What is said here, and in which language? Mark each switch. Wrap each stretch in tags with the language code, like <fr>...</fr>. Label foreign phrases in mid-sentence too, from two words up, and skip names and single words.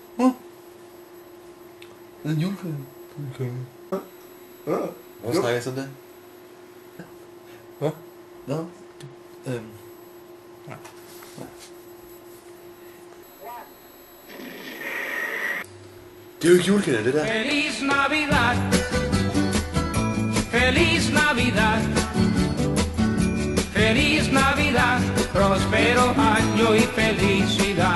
<da>Det er juleklæder. Hvor snakker jeg sådan der? Ja. Det er jo ikke juleklæder, det der.</da> <es>Feliz Navidad, Feliz Navidad, Feliz Navidad, prospero año y felicidad.</es>